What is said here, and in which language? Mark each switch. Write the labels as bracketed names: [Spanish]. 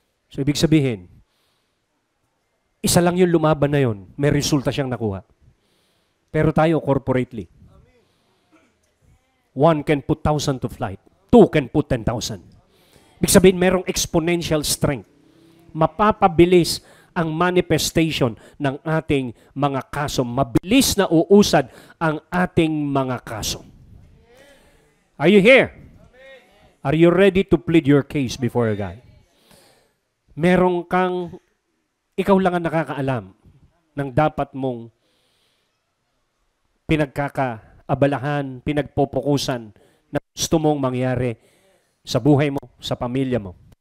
[Filipino] So, ibig sabihin, isa lang yung lumaban na yun, may resulta siyang nakuha. Pero tayo, [English] corporately, 1 can put 1,000 to flight. 2 can put 10,000. [Filipino] Ibig sabihin, merong [English] exponential strength. [Filipino] Mapapabilis ang manifestation ng ating mga kaso. Mabilis na uusad ang ating mga kaso. [English] Are you here? Are you ready to plead your case before God? [Filipino] Merong kang, ikaw lang ang nakakaalam ng dapat mong pinagkakaabalahan, pinagpopokusan na gusto mong mangyari sa buhay mo, sa pamilya mo.